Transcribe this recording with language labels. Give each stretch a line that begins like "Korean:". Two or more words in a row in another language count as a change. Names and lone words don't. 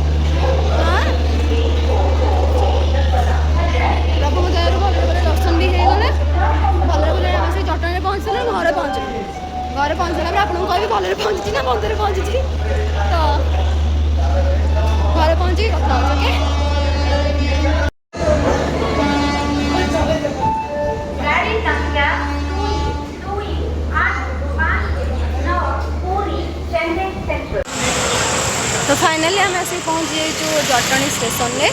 Odia: ପ୍ରଭୁଙ୍କ ଦୟାରୁ ଭଲରେ ଭଲରେ ଦର୍ଶନ ବି ହେଇଗଲେ। ଭଲରେ ଭଲରେ ଆମେ ସେଇ ଜଟଣୀରେ ପହଞ୍ଚିଲେ ଘରେ ପହଞ୍ଚିଲୁ। ଘରେ ପହଞ୍ଚିଲା ପରେ ଆପଣଙ୍କୁ କହିବି ଭଲରେ ପହଞ୍ଚିଛି ନା ମନ୍ଦିରରେ ପହଞ୍ଚିଛି। ତ ଘରେ ପହଞ୍ଚିକି କଥା ହେଉଛି ଓକେ। ତ ଫାଇନାଲି ଆମ ଆସିକ ପହଞ୍ଚି ଯାଇଚୁ ଜଟଣୀ ଷ୍ଟେସନ ରେ।